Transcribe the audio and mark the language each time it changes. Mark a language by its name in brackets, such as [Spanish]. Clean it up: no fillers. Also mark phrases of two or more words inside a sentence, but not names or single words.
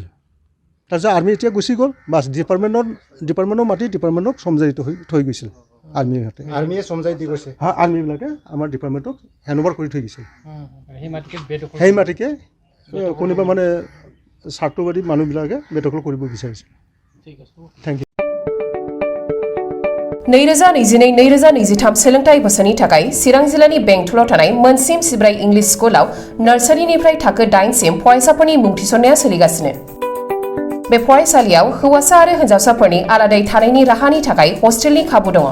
[Assamese] তাৰপিছত আৰ্মি এতিয়া গুচি গ'ল, বাছ ডিপাৰ্টমেণ্টৰ মাটি ডিপাৰ্টমেণ্টক চমজাই থৈ গৈছিল আৰ্মিহঁতে। আৰ্মিয়ে চমজাই দি গৈছে। আৰ্মিবিলাকে আমাৰ ডিপাৰ্টমেণ্টক হেণ্ডঅভাৰ কৰি থৈ গৈছিল। সেই মাটিকে কোনোবা মানে স্বাৰ্থবাদী মানুহবিলাকে বেদখল কৰিব বিচাৰিছিল। [English] thank you. [Bodo] 2022-2023 सोलोंथाइ बोसोरनि थाखाय चिरां जिल्लानि बेंटलाव थानाय मोनसिम सिब्राय इंलिश स्कुलाव नार्सारिनिफ्राय थाखो 8 सिम फरायसाफोरनि मुं थिसननाया सोलिगासिनो। बे फरायसालियाव हौवासा आरो हिनजावसाफोरनि आलादायै थानायनि राहानि थाखाय हस्टेलनि खाबु दङ।